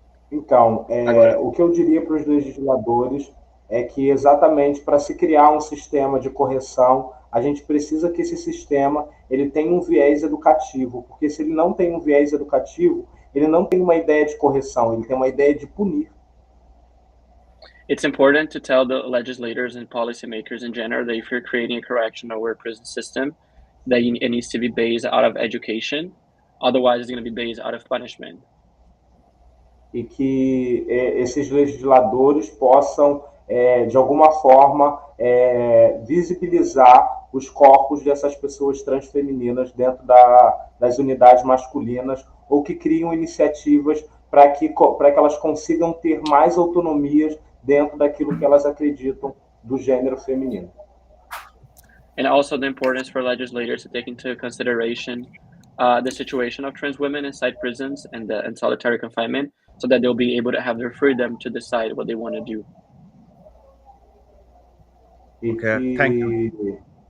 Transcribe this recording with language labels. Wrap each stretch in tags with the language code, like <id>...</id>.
<pt>Então, o que eu diria para os legisladores é que exatamente para se criar um sistema de correção, a gente precisa que esse sistema ele tenha um viés educativo, porque se ele não tem um viés educativo, ele não tem uma ideia de correção, ele tem uma ideia de punir.</pt> <en>It's important to tell the legislators and policymakers in general that if you're creating a correctional or a prison system, that it needs to be based out of education, otherwise it's going to be based out of punishment.</en> <pt>E que esses legisladores possam, de alguma forma, visibilizar os corpos dessas pessoas transfemininas dentro das unidades masculinas, ou que criam iniciativas para que elas consigam ter mais autonomias dentro daquilo que elas acreditam do gênero feminino.</pt> <en>And also the importance for legislators to take into consideration the situation of trans women inside prisons and solitary confinement, so that they'll be able to have their freedom to decide what they want to do. Okay, thank you.</en>